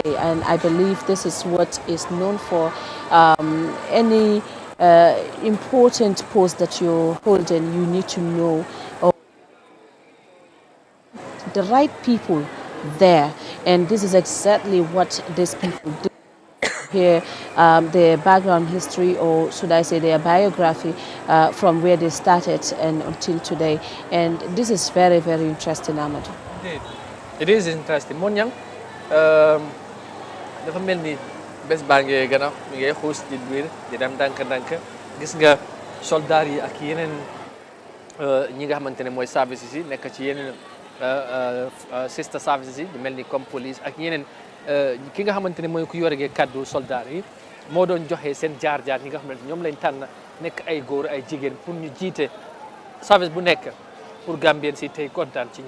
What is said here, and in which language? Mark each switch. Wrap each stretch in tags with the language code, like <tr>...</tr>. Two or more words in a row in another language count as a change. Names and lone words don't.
<en>And I believe this is what is known for. Any important post that you're holding, you need to know the right people there, and this is exactly what these people do. Here, their background history, or should I say their biography, from where they started and until today. And this is very, very interesting, Amadou. Indeed. It is interesting.</en> <wo>Monyang, dafa melni bes bangé gëna mi ngay xoss di bir di dem dank gis nga soldat yi ak yeneen ñi nga xamantene moy services yi nek ci yeneen</wo> <en>sister services</en> <wo>yi di melni comme police ak yeneen ki nga xamantene moy ku yoré kaddu soldat yi mo doon joxe sen jaar-jaar ñi nga xamantene ñom lañ tan nek ay goor ay jigen pour ñu jité service bu nek pour Gambien ci tay content ci ñom.</wo>